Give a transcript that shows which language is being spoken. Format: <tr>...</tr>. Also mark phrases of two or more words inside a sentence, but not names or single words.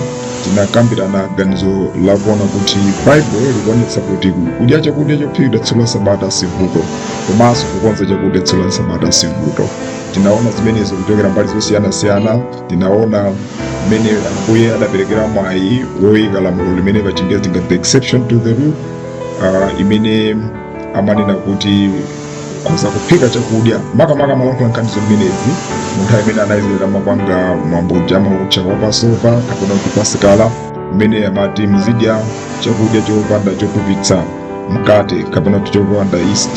<ny>Tinakambirana ganizo lakuona kuti baibulo likuonetsa kuti kudya chakudya chophikidwa tsiku la sabata sivuto, komanso kukonza chakudya tsiku la sabata sivuto. Tinaona zimenezo kuchokera mbali zosiyanasiyana. Tinaona mmene Ambuye adaperekera mwayi woyika lamulo limene pachingerezi ngati</ny> <en>the exception to the rule,</en> <ny>imene amanena kuti kuza kuphika chakudya makamaka malankhula nkhani zimenezi munthawi imene anayizera mapanga mwambo amaucha wa Pasova kapena kuti Pasikala, mmene amati muzidya chakudya chopanda chotupitsa mkate kapena kuti chopanda yeast.</ny>